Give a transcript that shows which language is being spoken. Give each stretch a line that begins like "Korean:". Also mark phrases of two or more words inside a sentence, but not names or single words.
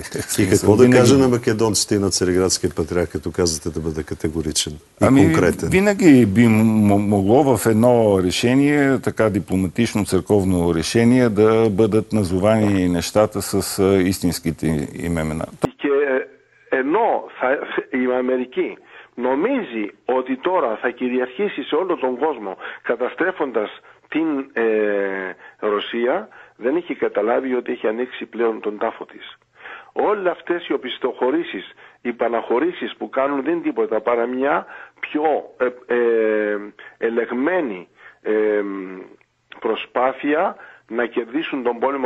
Bulgarian: И какво да каже на македонците и на Цариградския патриарх, като казвате да бъде категоричен и конкретен? Винаги би могло в едно решение, така дипломатично църковно решение, да бъдат назовани нещата с истинските им имена.
Greek: Και ενώ η Αμερική νομίζει ότι τώρα θα κυριαρχήσει σε όλο τον κόσμο καταστρέφοντας την Ρωσία, δεν έχει καταλάβει ότι έχει ανοίξει πλέον τον τάφο της. Όλες αυτές οι οπισθοχωρήσεις, οι παναχωρήσεις που κάνουν δεν είναι τίποτα παρά μια πιο ελεγμένη προσπάθεια να κερδίσουν τον πόλεμο Αμερικάνοι.